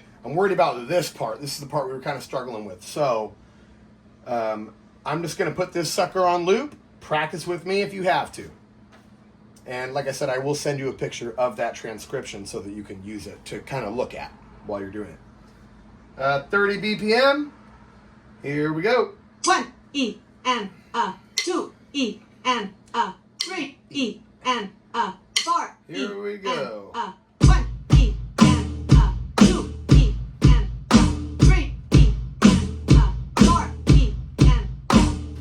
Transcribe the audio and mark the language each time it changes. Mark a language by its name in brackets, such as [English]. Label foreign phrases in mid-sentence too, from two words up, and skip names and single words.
[English] I'm worried about this part. This is the part we were kind of struggling with. So I'm just going to put this sucker on loop. Practice with me if you have to. And like I said, I will send you a picture of that transcription so that you can use it to kind of look at while you're doing it. 30 BPM. Here we go. 1 E and 2 E and 3 E and 4 E. Here we go. And, 1 E and 2 E and 3 E and 4 E and